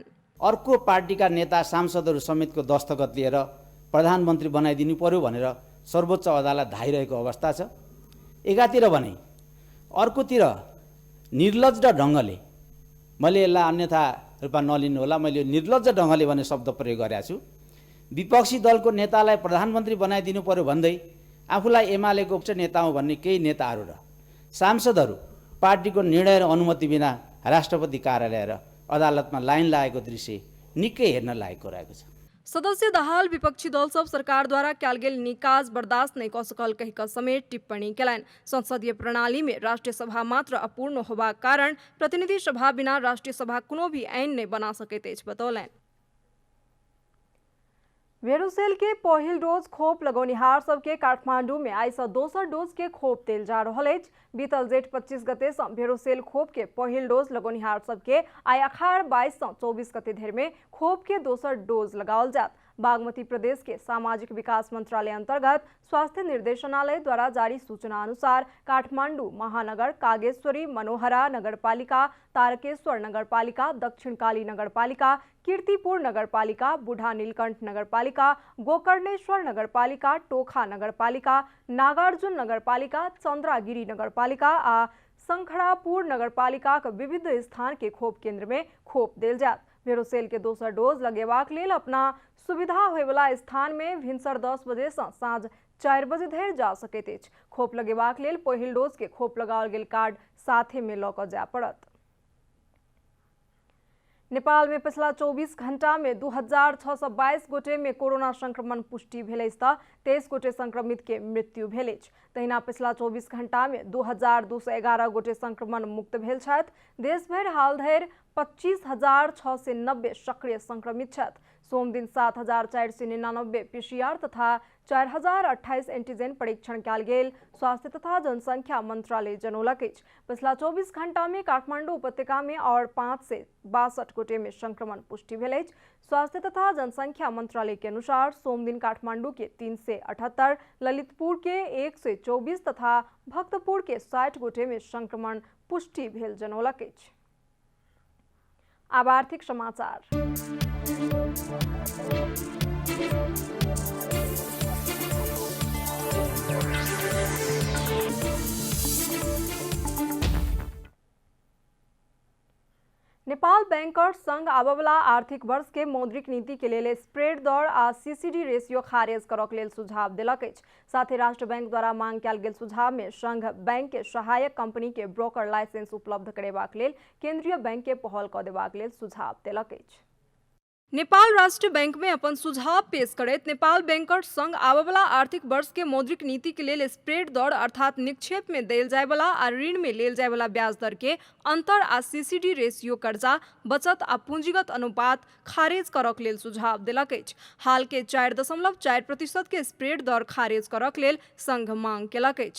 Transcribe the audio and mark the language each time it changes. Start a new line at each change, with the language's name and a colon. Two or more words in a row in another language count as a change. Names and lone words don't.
Nepali: अर्को पार्टीका नेता सांसदहरू समेतको दस्तखत लिएर प्रधानमन्त्री बनाइदिनु पर्यो भनेर सर्वोच्च अदालत धाइरहेको अवस्था छ। एकातिर भने अर्कोतिर निर्लज्ज ढङ्गले, मैले यसलाई अन्यथा रूपमा नलिनु होला, मैले निर्लज्ज ढङ्गले भन्ने शब्द प्रयोग गरेको छु, विपक्षी दलको नेतालाई प्रधानमन्त्री बनाइदिनु पर्यो भन्दै आफूलाई एमालेको उच्च नेता हो भन्ने केही नेताहरू र सांसदहरू पार्टीको निर्णय र अनुमति बिना राष्ट्रपति कार्यालय र अदालतमा लाइन लागेको दृश्य निकै हेर्न लायकको रहेको छ।
Maithili: सदस्य दाहाल विपक्षी दल सब सरकार द्वारा कयल गेल निकाज बर्दाश्त नहीं कऽ सकल कहि कऽ समेत टिप्पणी केलनि। संसदीय प्रणाली में राष्ट्रीय सभा मात्र अपूर्ण होबाक कारण प्रतिनिधि सभा बिना राष्ट्रीय सभा कोनो भी ऐन नहीं बना सकैत अछि बतौलनि। वेरुसेल के पहिल डोज खोप लगौनिहार सबके काठमांडू में आई से दोसर डोज के खोप देल जा रहल अछि। बीतल जेठ 25 गते से वेरुसेल खोप के पहिल डोज लगौनिहार सबके आई अखाड़ 22 से 24 गते धरि में खोप के दोसर डोज लगाओल जात। बागमती प्रदेश के सामाजिक विकास मंत्रालय अंतर्गत स्वास्थ्य निर्देशनालय द्वारा जारी सूचना अनुसार काठमांडू महानगर, कागेश्वरी, मनोहरा नगरपालिका, तारकेश्वर नगरपालिका, दक्षिणकाली नगरपालिका, कीर्तिपुर नगरपालिका, बुढ़ा नीलकंठ नगरपालिका, गोकर्णेश्वर नगरपालिका, टोखा नगरपालिका, नागार्जुन नगरपालिका, चंद्रागिरी नगरपालिका आ संखड़ापुर नगरपालिका के विविध स्थान के खोप केंद्र में खोप देल जात। वेरुसेल के दोसर डोज लगेबाक लेल अपना सुविधा होय वाला स्थान में भिनसर 10 बजे से साँझ 4 बजे धरि जा सकैत अछि। खोप लगेबाक लेल पहिल डोज के खोप लगाओल गेल कार्ड साथे में लऽ कऽ जाय पड़त। नेपाल में पिछला 24 घंटा में 2622 गोटे में कोरोना संक्रमण पुष्टि भेल अछि तऽ 23 गोटे संक्रमित के मृत्यु भेल अछि। तहिना पिछला 24 घंटा में 2211 गोटे संक्रमण मुक्त भेल छथि। देश भरि हाल धरि 25,690 सक्रिय संक्रमित छथि। सोम दिन 7,499 पीसीआर तथा 4,028 एंटीजन परीक्षण कयल गेल स्वास्थ्य तथा जनसंख्या मंत्रालय जनौलक अछि। पिछला 24 घंटा में काठमांडू उपत्यका में और 5 से 62 गोटे में संक्रमण पुष्टि भेल अछि। स्वास्थ्य तथा जनसंख्या मंत्रालय के अनुसार सोम दिन काठमांडू के 378, ललितपुर के 124 तथा भक्तपुर के 60 गोटे में संक्रमण पुष्टि भेल जनौलक अछि। अब आर्थिक समाचार। नेपाल बैंकर्स संघ आबवला आर्थिक वर्ष के मौद्रिक नीति के लेल स्प्रेड दर आ
English: CCD ratio
Maithili: खारिज करक लेल सुझाव देलक अछि। साथ ही राष्ट्र बैंक द्वारा मांग कयल गेल सुझाव में संघ बैंक के सहायक कंपनी के
English: broker license
Maithili: उपलब्ध करेबाक लेल केंद्रीय बैंक के पहल कऽ देबाक लेल सुझाव देलक अछि। नेपाल राष्ट्र बैंक में अपन सुझाव पेश करैत नेपाल बैंकर्स संघ आबवला आर्थिक वर्ष के मौद्रिक नीति के लेल स्प्रेड दर अर्थात निक्षेप में देल जाय वाला आ ऋण में लेल जाय वाला ब्याज दर के अंतर आ
English: CCD ratio
Maithili: कर्जा, बचत आ पूंजीगत अनुपात खारिज करक लेल सुझाव देलक अछि। हाल के 4.4% के स्प्रेड दर खारिज करक लेल संघ मांग केलक अछि।